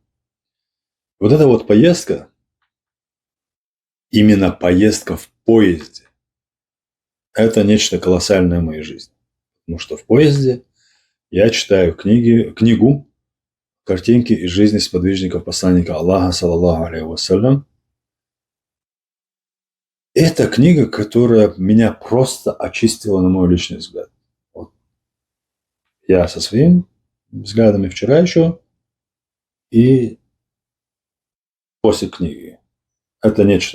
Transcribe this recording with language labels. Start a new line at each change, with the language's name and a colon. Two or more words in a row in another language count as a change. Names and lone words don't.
Russian: Вот эта вот поездка, именно поездка в поезде, это нечто колоссальное в моей жизни. Потому что в поезде я читаю книгу «Картинки из жизни сподвижников посланника Аллаха,
Arabic: صلى الله عليه وسلم».
Russian: Это книга, которая меня просто очистила, на мой личный взгляд. Вот. Я со своими взглядами вчера еще и после книги. Это нечто.